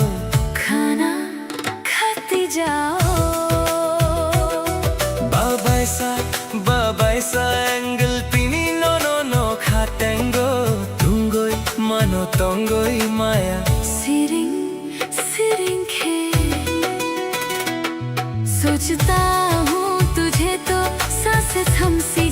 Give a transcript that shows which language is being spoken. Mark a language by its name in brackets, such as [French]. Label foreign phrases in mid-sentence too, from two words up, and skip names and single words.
[Hindi] खाना खाते जाओ [Kok Borok] babai sa angle pini no khatengo tungoi mano tongoi maya [Hindi] सिरिंग सिरिंग खे सोचता हूँ तुझे तो सांसें थम